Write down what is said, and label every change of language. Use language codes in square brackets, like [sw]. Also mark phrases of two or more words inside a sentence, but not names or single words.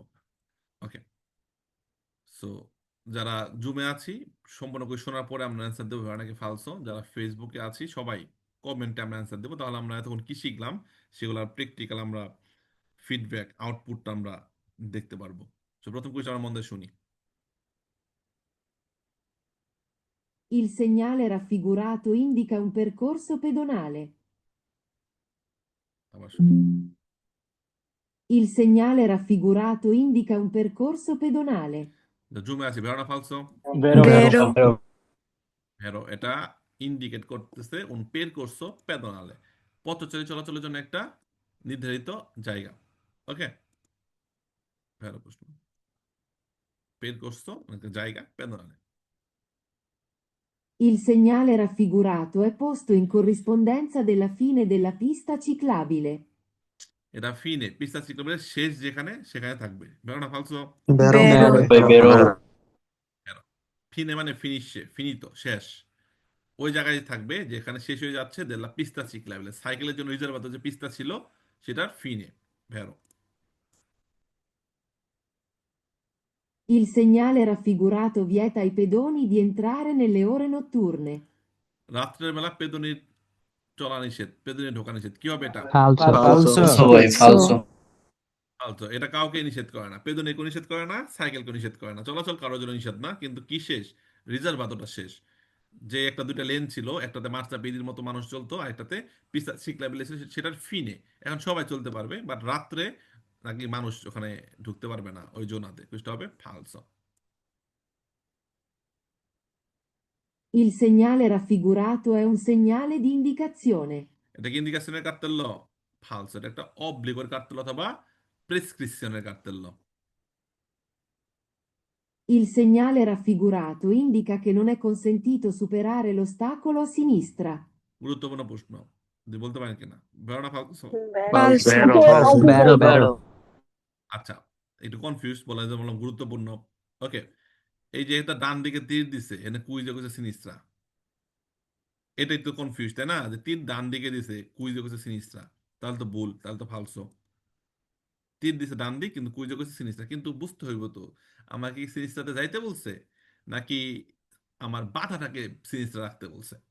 [bn] ওকে, সো যারা জুমে আছি সম্পূর্ণ কুইজ শোনার পরে আমরা অ্যান্সার দেবো, নাকি ফালসো। যারা ফেসবুকে আছি সবাই কমেন্টে আমরা অ্যান্সার দেবো, তাহলে আমরা এতক্ষণ কি শিখলাম সেগুলোর প্র্যাকটিক্যাল আমরা ফিডব্যাক আউটপুটটা আমরা দেখতে পারবো। তো প্রথম কুইজ আমরা মন দিয়ে শুনি। [it] Il segnale raffigurato indica un percorso pedonale. [bn] আবার শুনি। [it] Il segnale raffigurato indica un percorso pedonale. [bn] জুমে আছি, [it] vero o falso. Vero. Vero. [bn] ভেরো, এটা ইন্ডিকেট করতেছে [it] un percorso pedonale, [bn] পথচারী চলাচলের জন্য একটা নির্ধারিত জায়গা। ওকে, ভেরো প্রশ্ন, percorso একটা জায়গা, pedonale। [it] Il segnale raffigurato è posto in corrispondenza della fine della pista ciclabile. [bn] এটা [it] fine pista [bn] সিক্লোবের শেষ যেখানে সেখানে থাকবে। [it] vero o falso. Vero. Vero. [bn] ভেরো, ফিনে মানে ফিনিশে, ফিনিতো শেষ, ওই জায়গায় থাকবে যেখানে শেষ হয়ে যাচ্ছে [it] della pista ciclabile, [bn] সাইকেলের জন্য রিজার্ভ যে পিস্তা ছিল সেটার ফিনে। [it] ভেরো, Il segnale raffigurato vieta ai pedoni di entrare nelle ore notturne. [bn] রাত্রের বেলা পেদনির চলা নিষেধ, পেদনির ঢোকা নিষেধ, কি হবে এটা? [it] Falso. Falso. Vai, falso. [bn] ফালতু, এটা কাউকে নিষেধ করে না, পেদনিকে নিষেধ করে না, সাইকেলকে নিষেধ করে না, চলাচল কারোর জন্য নিষেধ না, কিন্তু কি শেষ? রিজার্ভ এতটা শেষ, যে একটা দুইটা লেন ছিল, একটাতে মার্চা পেদির মতো মানুষ চলতো আর একটাতে [it] pista ciclabile [bn] ছিল, সেটার ফিনে এখন সবাই চলতে পারবে, বাট রাত্রে নাকি মানুষ ওখানে ঢুকতে পারবে না ওই জোনাতে, কোনটা হবে ফালসো। Il segnale raffigurato è un segnale di indicazione. এটা কি ইন্ডিকেশনের কার্তেল্য? ফালসো। এটা একটা অব্লিগর কার্তেল্য অথবা প্রেসক্রিপশনের কার্তেল্য। [it] Il segnale raffigurato indica che non è consentito superare l'ostacolo a sinistra. [bn] গুরুত্বপূর্ণ প্রশ্ন, যদি বলতে পারেন কিনা, [it] vero o falso? Falso. Vero, Falso. vero, vero. [bn] আচ্ছা, একটু কনফিউজ বলা যায়, বললাম গুরুত্বপূর্ণ। ওকে, এই যে এটা ডান দিকে তীর দিছে, এনে কুইজে কইছে সিনিস্ট্রা, এটা একটু কনফিউজ তাই না, যে তীর ডান দিকে দিছে কুইজে কইছে সিনিস্ট্রা, তাহলে তো ভুল, তাহলে তো ফালসো। তীর দিছে ডান দিক কিন্তু কুইজে কইছে সিনিস্ট্রা, কিন্তু বুঝতে হইব তো আমাকে কি সিনিস্ট্রাতে যাইতে বলছে নাকি আমার বাধাটাকে সিনিস্ট্রা রাখতে বলছে।